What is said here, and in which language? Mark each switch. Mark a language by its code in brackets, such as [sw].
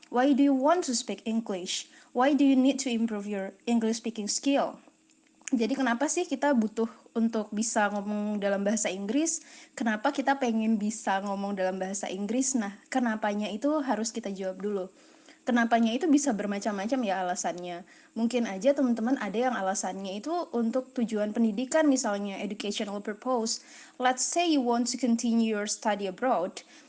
[en] Why do you want to speak English? Why do you need to improve your English speaking skill? [id] Jadi kenapa sih kita butuh untuk bisa ngomong dalam bahasa Inggris? Kenapa kita pengen bisa ngomong dalam bahasa Inggris? Nah, kenapanya itu harus kita jawab dulu. Kenapanya itu bisa bermacam-macam ya alasannya. Mungkin aja teman-teman ada yang alasannya itu untuk tujuan pendidikan, misalnya [en] educational purpose. Let's say you want to continue your study abroad.